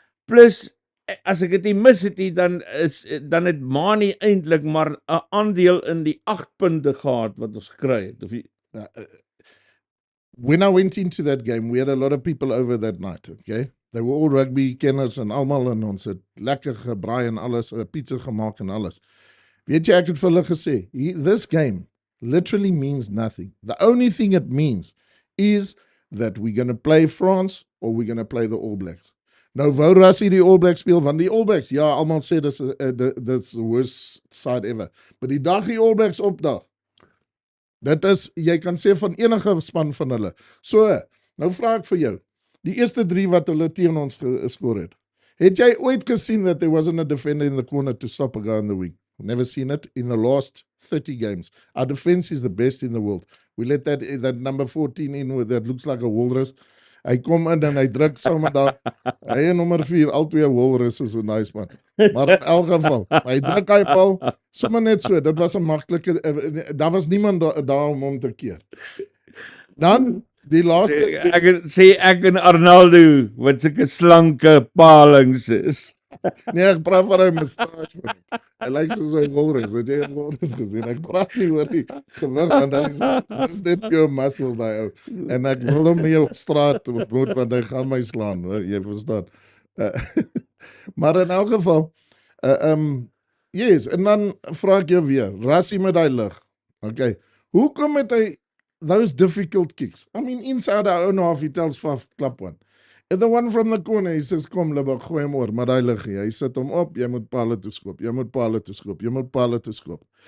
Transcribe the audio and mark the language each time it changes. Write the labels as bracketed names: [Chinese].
[Afrikaans] Plus as ek dit nie mis het nie, dan het Mani eintlik maar 'n aandeel in die 8 punte gehad wat ons gekry het. Of [English] when I went into that game, we had a lot of people over that night, okay? They were all rugby kenners [Afrikaans] en almal en ons het lekker gebraai en alles, pizza gemaak en alles. Weet jy, ek het vir hulle gesê, [English] this game literally means nothing. The only thing it means is that we're going to play France or we're going to play the All Blacks. [Afrikaans] Nou wou Rassie die All Blacks speel, want die All Blacks, ja, almal sê [English] that's the worst side ever. [Afrikaans] Maar die dag die All Blacks opdag, dit is, jy kan sê van enige span van hulle. So, nou vra ek vir jou, die eerste 3 wat hulle teen ons geskor het jy ooit gesien [English] that there wasn't a defender in the corner to stop a guy in the wing? Never seen it in the last 30 games. Our defense is the best in the world. We let that number 14 in with that looks like a walrus. [Afrikaans] Hy kom in en hy druk sommer daar. Hy en nommer 4, al twee walrus is 'n nice man. Maar in elk geval, hy druk hy bal sommer net so. Dit was 'n maklike daar was niemand daar om hom te keer. Dan die laaste ek en Arnaldo wat sulke slanke palings is. Nee, ek praat van hy moustache. Hy lyk soos 'n walrus. Het jy 'n walrus gesien? Ek praat nie oor die gewig, want hy is net pure muscle daai ou. En ek wil hom nie op straat ontmoet, want hy gaan my slaan, hoor, jy verstaan. Maar in elk geval, yes, en dan vra ek jou weer, Rassie met daai lig. Okay, hoekom het hy [English] those difficult kicks? I mean, inside our own half, he tells Faf, klap one. And the one from the corner, he says, [Afrikaans] kom, Libbok, gooi hom oor, maar daai liggie, hy sit hom op, jy moet pale toeskop, jy moet pale toeskop, jy moet pale toeskop.